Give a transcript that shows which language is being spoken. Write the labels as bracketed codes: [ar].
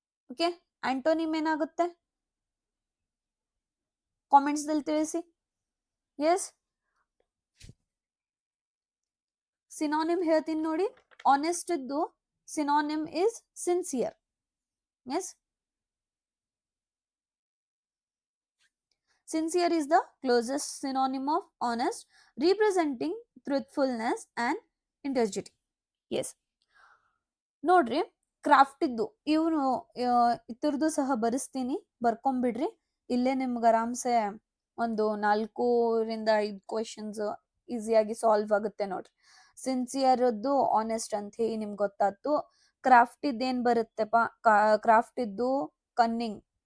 [kn] Okay, antonym ಏನಾಗುತ್ತೆ comments ದಲ್ಲಿ ತಿಳಿಸಿ. ಎಸ್, ಸಿನೋನಿಮ್ ಹೇಳ್ತೀನಿ ನೋಡಿ. ಆನೆಸ್ಟ್ ಇದ್ದು [en] Synonym is sincere. Yes. Sincere is the closest synonym of honest, representing truthfulness and integrity. Yes. [kn] ನೋಡ್ರಿ craft ಇದ್ದು ಇವನು ಇತರದ್ದು ಸಹ ಬರೆಸ್ತೀನಿ, ಬರ್ಕೊಂಬಿಡ್ರಿ. ಇಲ್ಲೇ ನಿಮ್ಗೆ ಆರಾಮ್ಸೆ ಒಂದು 4 ರಿಂದ 5 ಕ್ವಶನ್ಸ್ ಈಸಿಯಾಗಿ ಸಾಲ್ವ್ ಆಗುತ್ತೆ ನೋಡ್ರಿ. ಸಿನ್ಸಿಯರ್ದ್ದು ಆನೆಸ್ಟ್ ಅಂತ ಹೇಳಿ ನಿಮ್ಗೆ ಗೊತ್ತಾಯ್ತು. ಕ್ರಾಫ್ಟ್ ಇದ್ದೇನ್ ಬರುತ್ತೆಪ್ಪ, ಕ್ರಾಫ್ಟ್ ಇದ್ದು ಕನ್ನಿಂಗ್.